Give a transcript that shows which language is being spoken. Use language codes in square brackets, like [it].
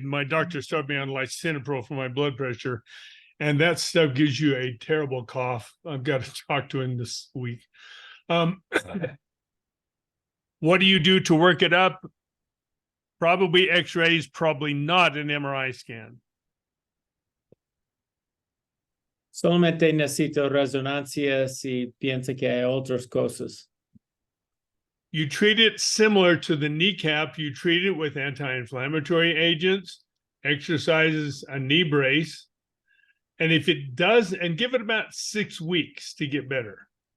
[en] My doctor started me on lisinopril for my blood pressure, and that stuff gives you a terrible cough. I've got to talk to him this week. What do you do to work it up? Probably x-rays, probably not an MRI scan. [es] Solamente necesito resonancia si piensa que hay otras cosas. [en] You treat it similar to the kneecap. You treat it with anti-inflammatory agents, exercises, a knee brace. And if it does, and give it about 6 weeks to get better.